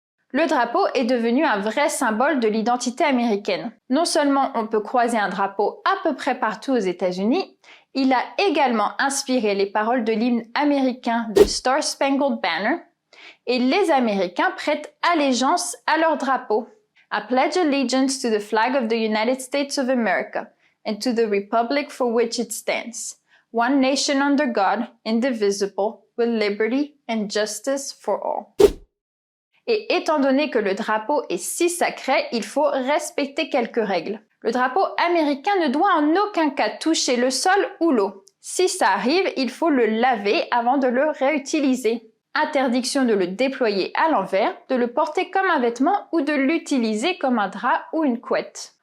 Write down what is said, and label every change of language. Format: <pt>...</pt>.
<fr>Le drapeau est devenu un vrai symbole de l'identité américaine. Non seulement on peut croiser un drapeau à peu près partout aux États-Unis, il a également inspiré les paroles de l'hymne américain The Star Spangled Banner et les Américains prêtent allégeance à leur drapeau.</fr> <en>I pledge allegiance to the flag of the United States of America and to the republic for which it stands, one nation under God, indivisible, with liberty and justice for all.</en> <fr>Et étant donné que le drapeau est si sacré, il faut respecter quelques règles. Le drapeau américain ne doit en aucun cas toucher le sol ou l'eau. Si ça arrive, il faut le laver avant de le réutiliser. Interdiction de le déployer à l'envers, de le porter comme un vêtement ou de l'utiliser comme un drap ou une couette.</fr>